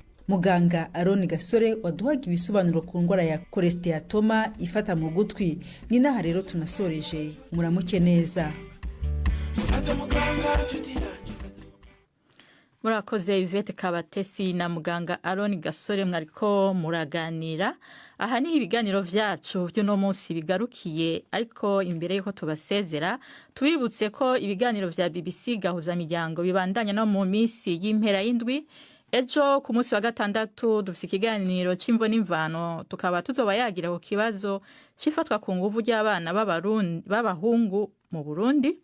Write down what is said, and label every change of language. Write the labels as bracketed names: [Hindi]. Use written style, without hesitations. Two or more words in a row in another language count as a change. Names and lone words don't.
[Kinyarwanda] Muganga Aaron Gasore waduhaga ibisobanuro ku ndwara ya cholecystoma ifata mu gutwi. Ni naha rero tunasoreje. Muramuke neza. [Rundi] Murakoze Yvette Kabatesi na muganga Aaron Gasore mwariko muraganira. Aha ni ibiganiro vyacu by'uno munsi bigarukiye, ariko imbere yuko tubasezera tubibutse ko ibiganiro vya BBC gahuza miryango bibandanya no mu minsi y'impera y'indwi. Ejo ku munsi wa gatandatu dufite ikiganiro c'imvo n'imvano, tukaba tuzoba yagira ku kibazo cifatwa ku nguvu ry'abana b'abahungu mu Burundi.